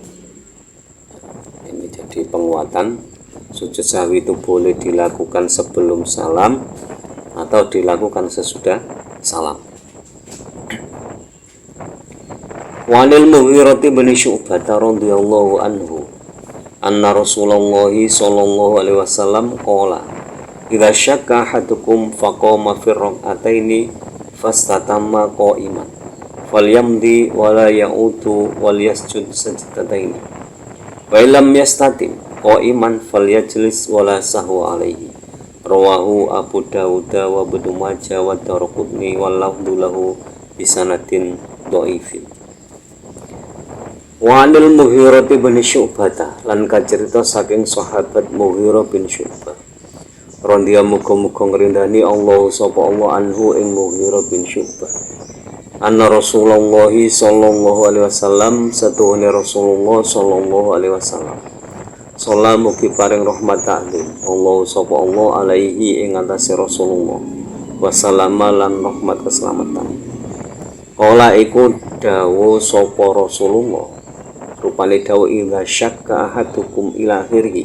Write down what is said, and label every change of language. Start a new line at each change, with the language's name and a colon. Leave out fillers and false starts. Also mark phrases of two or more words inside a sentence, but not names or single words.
Indonesian: Ini jadi penguatan, sujud sahwi itu boleh dilakukan sebelum salam atau dilakukan sesudah salam.
Arabic: وعن المغيرة بن شعبة رضي الله عنه أن رسول الله صلى الله عليه وسلم قال إذا شك أحدكم فقام في الركعتين فاستتم قائما فليمض ولا يعود وليسجد سجدتين وإن لم يستتم قائما فليجلس ولا سهو عليه، رواه أبو داود وابن ماجه والدارقطني واللفظ له بسند ضعيف. وعن المغيرة بن شعبة
Javanese: lan kacerita saking sahabat Mughirah bin Syu'bah radhiyallahu muga-muga ngrindani Allah sapa Allah anhu ing Mughirah bin Syu'bah
Arabic: أن رسول الله صلى الله عليه وسلم
Javanese: satuhune Rasulullah
Arabic: صلى الله عليه وسلم
Javanese: Sholat mugi paring rahmat taklim Allah sapa Allah alaihi ing atase Rasulullah wassalama lan rahmat keselamatan. Ola iku dawuh sapa Rasulullah rupane dawuh
Arabic: إذا شك أحدكم إلى آخره.